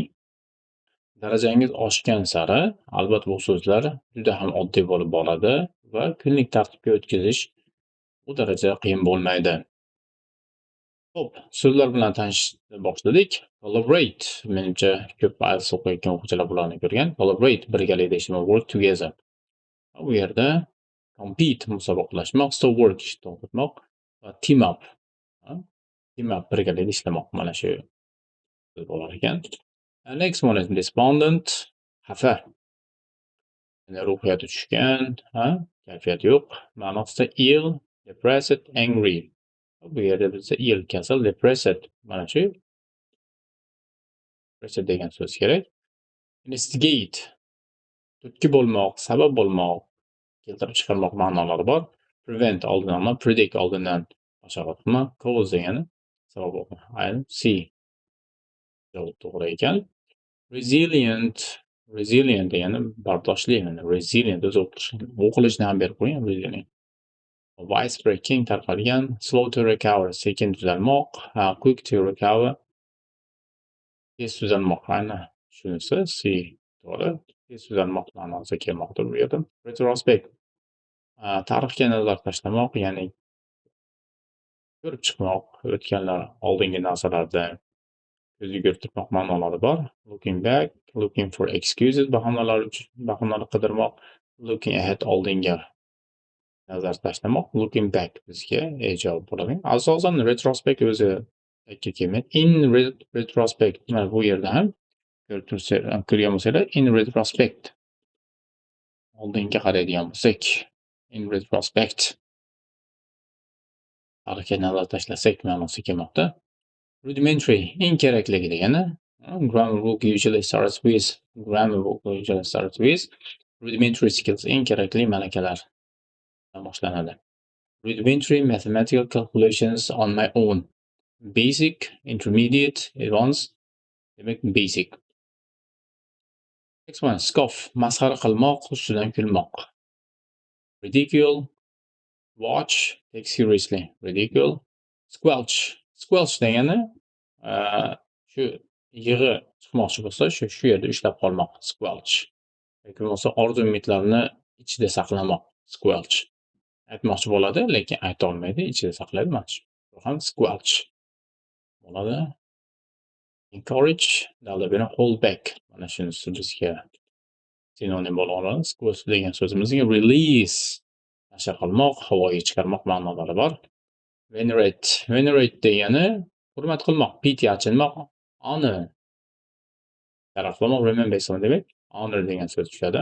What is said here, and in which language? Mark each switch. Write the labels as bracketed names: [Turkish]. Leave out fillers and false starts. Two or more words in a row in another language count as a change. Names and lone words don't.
[Uzbek] Darajangiz oshgan sari albatta bu so'zlar juda ham oddiy bo'lib boradi va kunlik tartibga o'tkazish bu darajada qiyin bo'lmaydi. Xo'p, so'zlar bilan tanishishni boshladik. [English] Collaborate. [Uzbek] Menimcha ko'p IELTS o'qiyotgan o'quvchilar bularni ko'rgan. Collaborate birgalikda ishlamoq, [English] work together. [Uzbek] Bu yerda compete musobaqalashmoq, [English] stop work [Uzbek] to'xtatmoq va [English] team up. Team up [Uzbek] birgalikda ishlamoq. Mana shu so'z bo'lar ekan. [English] Next one is despondent. [Uzbek] Xafa. Ruhiyati tushgan, kayfiyat yo'q. Ma'nosida [English] ill, depressed, angry. [Uzbek] Bu yerda bizda ill, kasal, depressed. Mana shu depressed degan so'z kerak. [English] Instigate. [Uzbek] Turtki bo'lmoq, sabab bo'lmoq, keltirib chiqarmoq ma'nolari bor. Prevent oldin olma, predict oldindan bashorat qilma, cause degani sabab bo'lmoq. Aynan C javob to'g'ri ekan. [English] Resilient. [Uzbek] Resilient degani bardoshli. Resilient o'zi o'qilishni ham berib qo'ying. [English] Resilient. [Uzbek] Widespread keng tarqalgan. [English] Slow to recover [Uzbek] sekin tuzalmoq. [English] Quick to recover [Uzbek] tez tuzalmoq. Aynan shunisi C to'g'ri. Tez tuzalmoq ma'nosida kelmoqda bu yerda. Retrospect tarixga nazar tashlamoq, ya'ni ko'rib chiqmoq, o'tganlar oldingi narsalardan ko'z yugurtirmoq ma'nolari bor. [English] Looking back, looking for excuses [Uzbek] bahonalar uchun bahonalar qidirmoq, [English] looking ahead [Uzbek] oldinga nazar tashlamoq, [English] looking back [Uzbek] bizga javob bo'ladi. Asosan retrospect o'zi aytga kelmaydi. [English] In retrospect [Uzbek] mana bu yerda ham ko'rgan bo'lsanglar, [English] in retrospect [Uzbek] oldinga qaraydigan bo'lsak, [English] in retrospect [Uzbek] tarixga nazar tashlasak ma'nosi kelmoqda. [English] Rudimentary [Uzbek] eng kerakligi degani [English] grammar book usually starts with rudimentary skills [Uzbek] eng kerakli malakalar boshlanadi. [English] Rudimentary mathematical calculations on my own. Basic, intermediate, advanced. [Uzbek] Demak basic. [English] Next one, [Uzbek] scoff masxara qilmoq, ustidan kulmoq. [English] Ridicule, watch, take seriously. Ridicule. Squelch. [Uzbek] Squelch degani shu yig'i chiqmoqchi bo'lsa, shu yerda ushlab qolmoq. [English] Squelch. [Uzbek] Yoki bo'lmasa orzu umidlarni ichida saqlamoq. [English] Squelch. [Uzbek] Aytmoqchi bo'ladi, lekin ayta olmaydi, ichida saqlaydi. Mana shu ham squelch bo'ladi. [English] Encourage, [Uzbek] dalda beri [English] hold back. [Uzbek] Mana shunisi bizga sinonim bo'la oladi. Squelch degan so'zimizga release, nashr qilmoq, havoga chiqarmoq ma'nolari bor. [English] Venerate. [Uzbek] Venerate degani hurmat qilmoq, pity achinmoq, honor taraflamoq, remember demak, honor degan so'z tushadi.